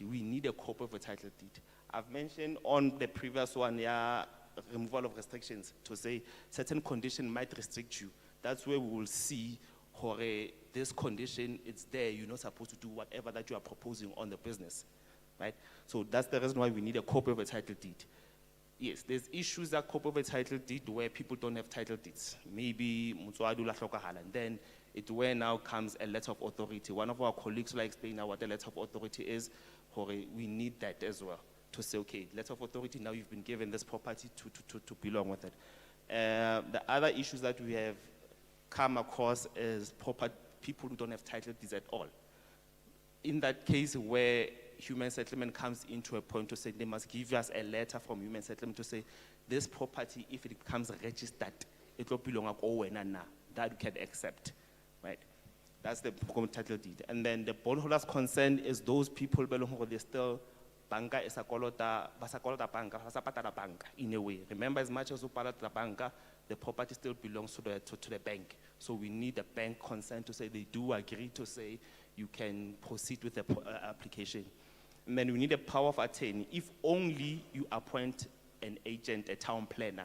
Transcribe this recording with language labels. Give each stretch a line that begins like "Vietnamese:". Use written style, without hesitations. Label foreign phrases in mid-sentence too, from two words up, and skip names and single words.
English: We need a copy of a title deed. I've mentioned on the previous one, removal of restrictions, to say certain condition might restrict you. That's where we will see how this condition is there. You're not supposed to do whatever that you are proposing on the business, right? So that's the reason why we need a copy of a title deed. Yes, there's issues that copy of a title deed where people don't have title deeds.
Southern Sotho: Maybe Mutswadu la hlokahala,
English: and then it where now comes a letter of authority. One of our colleagues will explain now what the letter of authority is. We need that as well to say, okay, letter of authority, now you've been given this property to belong with it. The other issues that we have come across is people who don't have title deeds at all. In that case where human settlement comes into a point to say they must give us a letter from human settlement to say this property, if it becomes registered, it will belong to that we can accept, right? That's the title deed. And then the bondholders' consent is those people who they still banka is
Southern Sotho: a kolota banka, banka
English: in a way. Remember, as much as you pay the banka, the property still belongs to the bank. So we need the bank consent to say they do agree to say you can proceed with the application. And then we need a power of attorney. If only you appoint an agent, a town planner.